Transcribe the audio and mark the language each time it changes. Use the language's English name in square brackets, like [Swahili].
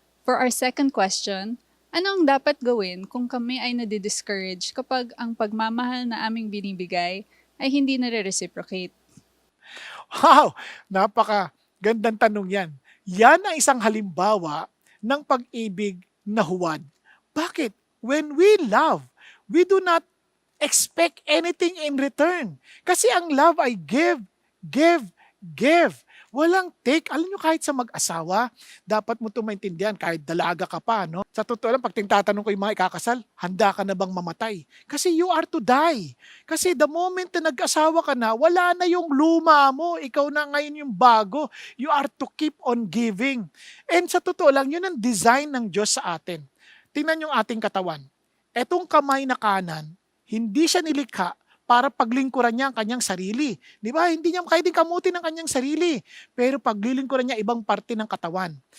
[Filipino] For our second question, ano ang dapat gawin kung kami ay nadi-discourage kapag ang pagmamahal na aming binibigay ay hindi nare-reciprocate? Wow! Napaka-gandang tanong yan. Yan ang isang halimbawa ng pag-ibig na huwad. Bakit? [English] When we love, we do not expect anything in return. [Filipino] Kasi ang love ay give, give, give. Walang take. Alam nyo, kahit sa mag-asawa, dapat mo ito maintindihan kahit dalaga ka pa. No? Sa totoo lang, pag tinatanong ko yung mga ikakasal, handa ka na bang mamatay? Kasi [English] you are to die. [Filipino] Kasi the moment na nag-asawa ka na, wala na yung luma mo. Ikaw na ngayon yung bago. [English] You are to keep on giving. [Filipino] And sa totoo lang, yun ang design ng Diyos sa atin. Tingnan yung ating katawan. Etong kamay na kanan, hindi siya nilikha para paglingkuran niya ang kanyang sarili. Di ba? Hindi niya kaya din kamutin ang kanyang sarili. Pero paglilingkuran niya ibang parte ng katawan.